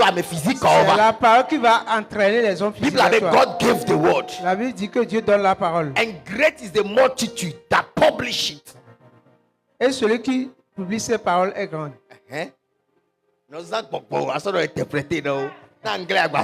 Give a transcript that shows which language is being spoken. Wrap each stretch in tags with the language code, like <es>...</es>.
<fr>C'est la parole qui va entraîner les hommes physiques.</fr> <en>God gave the word.</en> <fr>La Bible dit que Dieu donne la parole.</fr> <en>And great is the multitude that publish it.</en> <fr>Et celui qui publie ces paroles est grand. Nous avons interprété dans l'anglais.</fr>